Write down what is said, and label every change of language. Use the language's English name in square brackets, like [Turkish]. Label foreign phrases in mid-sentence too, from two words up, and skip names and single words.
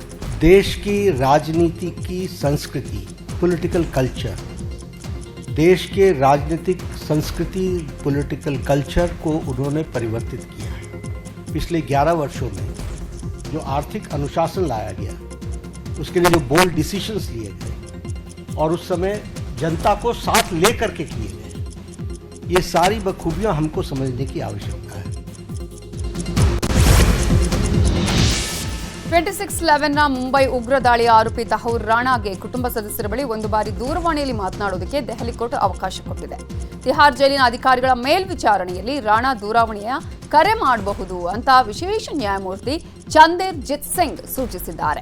[Hindi] देश की राजनीति की संस्कृति, [English] political culture, [Hindi] देश के राजनीतिक संस्कृति, [English] political culture [Hindi] को उन्होंने परिवर्तित किया है. पिछले 11 वर्षों में जो आर्थिक अनुशासन लाया गया, उसके लिए जो [English] bold decisions [Hindi] लिए गए और उस समय जनता को साथ लेकर के किए गए, ये सारी बखूबियां हमको समझने की आवश्यकता है. [Kannada] 26/11ನ ಮುಂಬೈ ಉಗ್ರ ದಾಳಿಯ ಆರೋಪಿ ತಹೂರ್ ರಾಣಾಗೆ ಕುಟುಂಬ ಸದಸ್ಯರ ಬಳಿ ಒಂದು ಬಾರಿ ದೂರವಾಣಿಯಲ್ಲಿ ಮಾತನಾಡೋದಕ್ಕೆ ದೆಹಲಿ ಕೋರ್ಟ್ ಅವಕಾಶ ಕೊಟ್ಟಿದೆ. ತಿಹಾರ್ ಜೈಲಿನ ಅಧಿಕಾರಿಗಳ ಮೇಲ್ವಿಚಾರಣೆಯಲ್ಲಿ ರಾಣಾ ದೂರವಾಣಿಯ ಕರೆ ಮಾಡಬಹುದು ಅಂತ ವಿಶೇಷ ನ್ಯಾಯಮೂರ್ತಿ ಚಂದೇರ್ ಜಿತ್ ಸಿಂಗ್ ಸೂಚಿಸಿದ್ದಾರೆ.